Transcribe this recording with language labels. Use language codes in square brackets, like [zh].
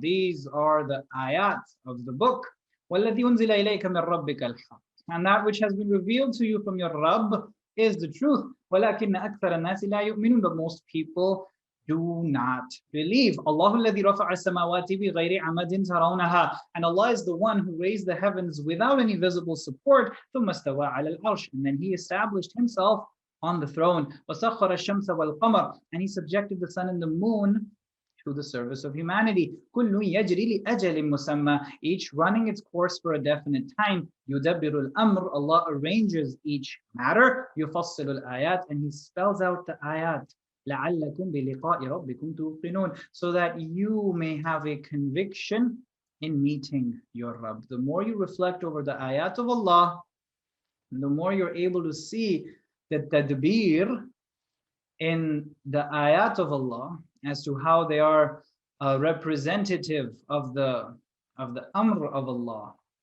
[en] These are the ayat of the book. [ar] والذي أنزل إليك من ربك الحق. [en] And that which has been revealed to you from your Rabb is the truth. [ar] ولكن أكثر الناس لا يؤمنون. [en] But most people do not believe. [ar] الله الذي رفع السماوات بغير عمد ترونها. [en] And Allah is the one who raised the heavens without any visible support. [ar] ثم استوى على العرش. [en] And then He established Himself on the throne. [ar] وسخر الشمس والقمر. [en] And He subjected the sun and the moon to the service of humanity. [ar] كل يجري لأجل مسمى. [en] Each running its course for a definite time. [ar] يدبر الأمر. [en] Allah arranges each matter. [ar] يفصل الآيات. [en] And He spells out the ayat. [ar] لعلكم بلقاء ربكم توقنون. [en] So that you may have a conviction in meeting your Rabb. The more you reflect over the ayat of Allah, the more you're able to see the tadbir in the ayat of Allah as to how they are representative of the amr of Allah.